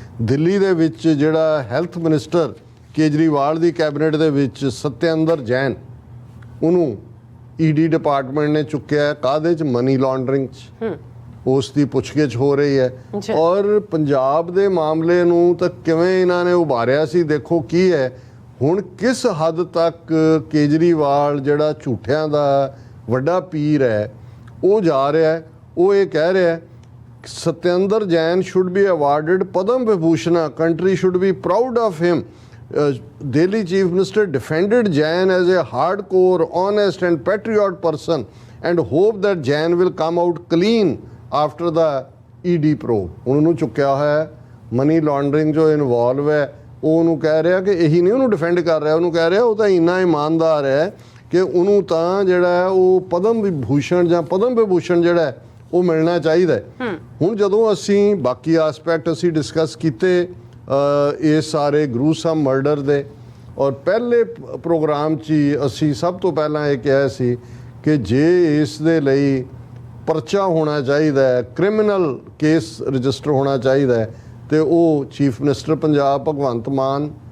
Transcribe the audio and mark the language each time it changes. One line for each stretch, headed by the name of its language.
Punjabi: ਦਿੱਲੀ ਦੇ ਵਿੱਚ ਜਿਹੜਾ ਹੈਲਥ ਮਿਨਿਸਟਰ ਕੇਜਰੀਵਾਲ ਦੀ ਕੈਬਨਿਟ ਦੇ ਵਿੱਚ ਸਤਿੰਦਰ ਜੈਨ, ਉਹਨੂੰ ਈਡੀ ਡਿਪਾਰਟਮੈਂਟ ਨੇ ਚੁੱਕਿਆ ਕਾਹਦੇ 'ਚ, ਮਨੀ ਲਾਂਡਰਿੰਗ 'ਚ, ਉਸ ਦੀ ਪੁੱਛਗਿੱਛ ਹੋ ਰਹੀ ਹੈ। ਔਰ ਪੰਜਾਬ ਦੇ ਮਾਮਲੇ ਨੂੰ ਤਾਂ ਕਿਵੇਂ ਇਹਨਾਂ ਨੇ ਉਭਾਰਿਆ ਸੀ ਦੇਖੋ ਕੀ ਹੈ। ਹੁਣ ਕਿਸ ਹੱਦ ਤੱਕ ਕੇਜਰੀਵਾਲ ਜਿਹੜਾ ਝੂਠਿਆਂ ਦਾ ਵੱਡਾ ਪੀਰ ਹੈ ਉਹ ਜਾ ਰਿਹਾ ਹੈ। ਉਹ ਇਹ ਕਹਿ ਰਿਹਾ ਹੈ
English: Satinder Jain should be awarded Padam Vibhushan, country should be proud of him. Delhi Chief Minister defended Jain as a hardcore, honest and patriot person and hope that Jain will come out clean after the ED probe.
Punjabi: ਹੁਣ ਉਹਨੂੰ ਚੁੱਕਿਆ ਹੋਇਆ money laundering ਜੋ involve ਹੈ, ਉਹ ਉਹਨੂੰ ਕਹਿ ਰਿਹਾ ਕਿ ਇਹੀ ਨਹੀਂ ਉਹਨੂੰ ਡਿਫੈਂਡ ਕਰ ਰਿਹਾ, ਉਹਨੂੰ ਕਹਿ ਰਿਹਾ ਉਹ ਤਾਂ ਇੰਨਾ ਇਮਾਨਦਾਰ ਹੈ ਕਿ ਉਹਨੂੰ ਤਾਂ ਜਿਹੜਾ ਉਹ ਪਦਮ ਵਿਭੂਸ਼ਣ ਜਾਂ ਪਦਮ ਵਿਭੂਸ਼ਣ ਜਿਹੜਾ ਉਹ ਮਿਲਣਾ ਚਾਹੀਦਾ। ਹੁਣ ਜਦੋਂ ਅਸੀਂ ਬਾਕੀ ਆਸਪੈਕਟ ਅਸੀਂ ਡਿਸਕਸ ਕੀਤੇ ਇਹ ਸਾਰੇ ਗਰੂਸਮ ਮਰਡਰ ਦੇ, ਔਰ ਪਹਿਲੇ ਪ੍ਰੋਗਰਾਮ 'ਚ ਹੀ ਅਸੀਂ ਸਭ ਤੋਂ ਪਹਿਲਾਂ ਇਹ ਕਿਹਾ ਸੀ ਕਿ ਜੇ ਇਸ ਦੇ ਲਈ ਪਰਚਾ ਹੋਣਾ ਚਾਹੀਦਾ ਹੈ, ਕ੍ਰਿਮੀਨਲ ਕੇਸ ਰਜਿਸਟਰ ਹੋਣਾ ਚਾਹੀਦਾ ਹੈ, ਤੇ ਉਹ ਚੀਫ ਮਿਨਿਸਟਰ ਪੰਜਾਬ ਭਗਵੰਤ ਮਾਨ,